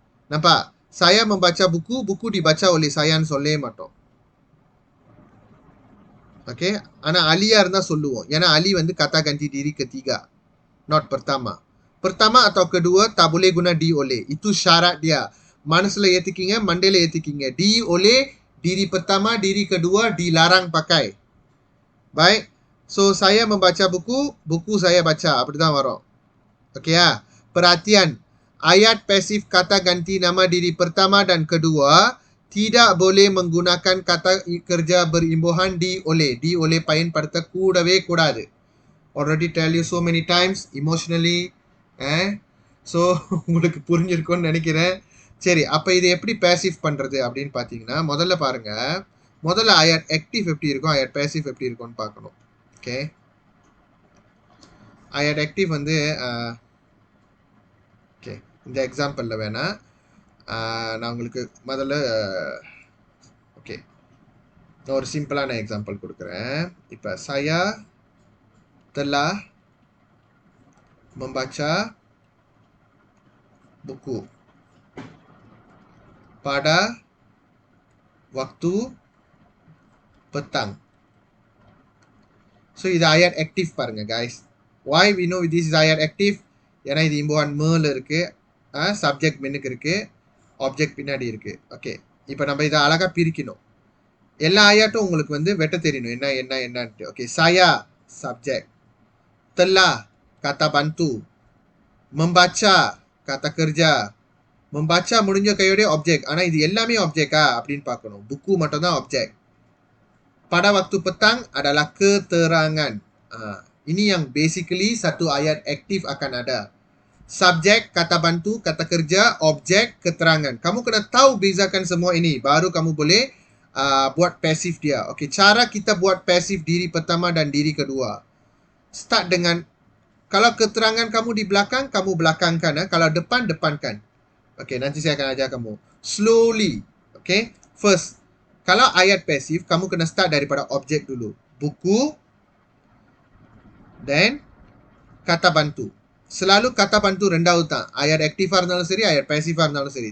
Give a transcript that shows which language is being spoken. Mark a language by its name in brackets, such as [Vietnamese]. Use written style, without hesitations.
[Malay] Nampak? Saya membaca buku, buku dibaca oleh saya [Tamil] சொல்லே மாட்டோம். Okay? ஆனா அலியா இருந்தா சொல்லுவோம். ஏன்னா அலி வந்து kata ganti diri ketiga. [English] Not pertama. [Malay] Pertama atau kedua tak boleh guna di oleh. Itu syarat dia. [Tamil] Manasla ஏத்திக்கிங்க, மண்டையில ஏத்திக்கிங்க. [Malay] Di oleh, diri pertama, diri kedua dilarang pakai. Baik. So, saya membaca buku, buku saya baca. [Tamil] அப்படிதான் வரும். [Malay] Okay ya? Perhatian. Ayat pasif kata ganti nama diri pertama dan kedua tidak boleh menggunakan kata kerja berimbuhan di oleh. [Tamil] Di oleh பயன்படுத்த கூடவே கூடாது. [English] Already tell you so many times emotionally. [Tamil] So, உங்களுக்கு புரிஞ்சிருக்கும்னு நினைக்கிறேன். சரி, அப்ப இது எப்படி passive பண்றது அப்படின்னு பாத்தீங்கன்னா, முதல்ல பாருங்க. முதல்ல ayat active எப்படி இருக்கும், ayat passive எப்படி இருக்கும்னு பார்க்கணும். ஓகே. ayat active வந்து ஓகே, இந்த எக்ஸாம்பிள்ல வேணா நான் உங்களுக்கு முதல்ல ஓகே, நான் ஒரு சிம்பிளான எக்ஸாம்பிள் கொடுக்குறேன். [Malay] இப்போ saya telah membaca buku pada waktu petang. [Tamil] So இது ayat active பாருங்க guys. [English] Why we know this is ayat active? [Tamil] ஏன்னா இது இம்புவான் மேல இருக்கு, சப்ஜெக்ட் மெனுக்கு இருக்கு, ஆப்ஜெக்ட் பின்னாடி இருக்கு. ஓகே, இப்போ நம்ம இதை அழகா பிரிக்கணும். எல்லா ஆயாட்டும் உங்களுக்கு வந்து வெட்ட தெரியணும் என்னன்ட்டு. [Malay] ஓகே, saya subject, telah kata bantu, membaca kata kerja. [Tamil] membaca முடிஞ்ச கையோட ஆப்ஜெக்ட். ஆனா இது எல்லாமே ஆப்ஜெக்டா அப்படின்னு பார்க்கணும். புக்கு மட்டும் தான் object. [Malay] pada waktu petang adalah keterangan. Ini yang basically satu ayat aktif akan ada. Subjek, kata bantu, kata kerja, objek, keterangan. Kamu kena tahu bezakan semua ini. Baru kamu boleh buat pasif dia. Okey, cara kita buat pasif diri pertama dan diri kedua. Start dengan, kalau keterangan kamu di belakang, kamu belakangkan. Kalau depan, depankan. Okey, nanti saya akan ajar kamu. Slowly. Okey, first. Kalau ayat pasif, kamu kena start daripada objek dulu. Buku. Then, kata bantu. Selalu kata bantu [Tamil] ரெண்டாவது தான். Ayat aktifா இருந்தாலும் சரி, ayat passive இருந்தாலும் சரி.